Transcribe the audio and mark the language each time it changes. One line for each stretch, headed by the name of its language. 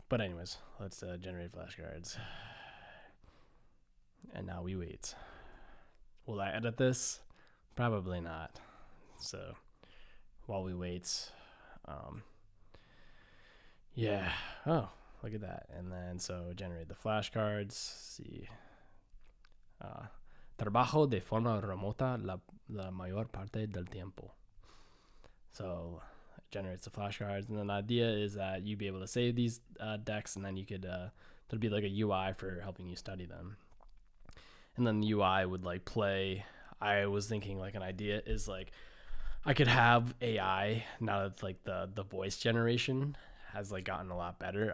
English: But anyways, let's generate flashcards. And now we wait. Will I edit this? Probably not. So while we wait, oh, look at that. And then so generate the flashcards.
Spanish: See, trabajo de forma remota la mayor parte del tiempo.
English: So it generates the flashcards, and then the idea is that you'd be able to save these decks, and then you could there'd be like a UI for helping you study them. And then the UI would like play. I was thinking like an idea is like I could have AI now that like the voice generation has like gotten a lot better.